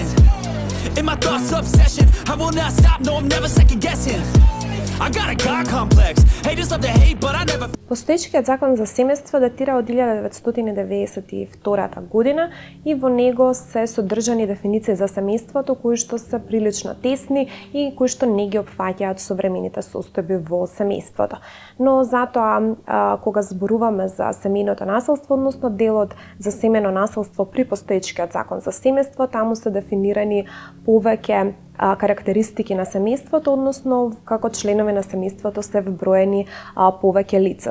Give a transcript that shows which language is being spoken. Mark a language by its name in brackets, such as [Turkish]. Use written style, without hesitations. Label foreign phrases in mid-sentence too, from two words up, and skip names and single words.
[English] In my thoughts, obsession. I will not stop, no, I'm never second guessing. I got a God complex. Haters love to hate, but I never. [Macedonian] Постоечкиот закон за семејство датира од 1992 година и во него се содржани дефиниции за семејството кои што се прилично тесни и кои што не ги опфаќаат современите состојби во семејството. Но затоа кога зборуваме за семејното насилство, односно делот за семејно насилство при постоечкиот закон за семејство, таму се дефинирани повеќе карактеристики на семејството, односно како членови на семејството се вброени повеќе лица.